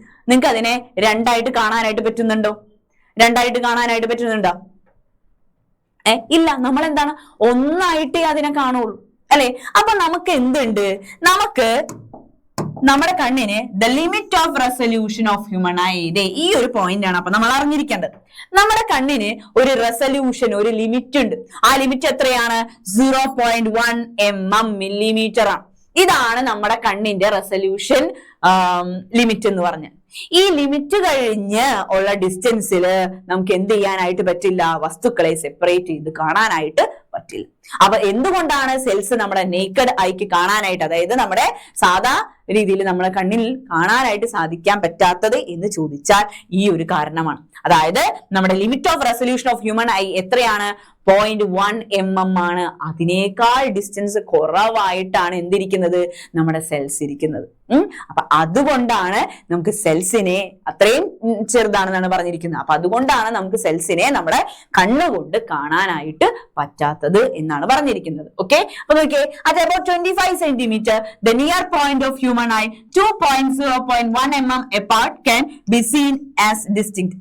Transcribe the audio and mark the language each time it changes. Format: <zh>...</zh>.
<ml>നിങ്ങൾക്ക് അതിനെ 2 ആയിട്ട് കാണാനായിട്ട് പറ്റുന്നുണ്ടോ? 2 ആയിട്ട് കാണാനായിട്ട് പറ്റുന്നുണ്ടോ? ഇല്ല. നമ്മൾ എന്താണ്? ഒന്നായിട്ടേ അതിനെ കാണുള്ളൂ, അല്ലെ? അപ്പൊ നമുക്ക് എന്തുണ്ട്? നമുക്ക് നമ്മുടെ കണ്ണിന്</ml> <en>the limit of resolution of human eye,</en> <ml>ഈ ഒരു പോയിന്റ് ആണ് അപ്പൊ നമ്മൾ അറിഞ്ഞിരിക്കേണ്ടത്. നമ്മുടെ കണ്ണിന് ഒരു റെസൊല്യൂഷൻ, ഒരു ലിമിറ്റ് ഉണ്ട്. ആ ലിമിറ്റ് എത്രയാണ്? 0.1 mm millimeter ആണ്. ഇതാണ് നമ്മുടെ കണ്ണിന്റെ റെസൊല്യൂഷൻ ലിമിറ്റ് എന്ന് പറഞ്ഞ. ഈ ലിമിറ്റ് കഴിഞ്ഞ് ഉള്ള ഡിസ്റ്റൻസിൽ നമുക്ക് എന്ത് ചെയ്യാനായിട്ട് പറ്റില്ല? വസ്തുക്കളെ സെപ്പറേറ്റ് ചെയ്ത് കാണാനായിട്ട് പറ്റില്ല. അപ്പൊ എന്തുകൊണ്ടാണ് സെൽസ് നമ്മുടെ നേക്കഡ് ഐക്ക് കാണാനായിട്ട്, അതായത് നമ്മുടെ സാധാ രീതിയിൽ നമ്മളെ കണ്ണിൽ കാണാനായിട്ട് സാധിക്കാൻ പറ്റാത്തത് എന്ന് ചോദിച്ചാൽ ഈ ഒരു കാരണമാണ്. അതായത് നമ്മുടെ</ml> <en>limit of resolution of human eye</en> <ml>എത്രയാണ്? 0.1 mm ആണ്. അതിനേക്കാൾ ഡിസ്റ്റൻസ് കുറവായിട്ടാണ് എന്തിരിക്കുന്നത്? നമ്മുടെ സെൽസ് ഇരിക്കുന്നത്. അപ്പൊ അതുകൊണ്ടാണ് നമുക്ക് സെൽസിനെ അത്രയും ചെറുതാണെന്നാണ് പറഞ്ഞിരിക്കുന്നത്. അപ്പൊ അതുകൊണ്ടാണ് നമുക്ക് സെൽസിനെ നമ്മുടെ കണ്ണുകൊണ്ട് കാണാനായിട്ട് പറ്റാത്തത് എന്നാണ് പറഞ്ഞിരിക്കുന്നത്. ഓക്കെ, അപ്പൊ നോക്കിയേ,</ml> <en>at about 25 centimeter the near point of human eye 2.0.1 mm apart can be seen as distinct.</en>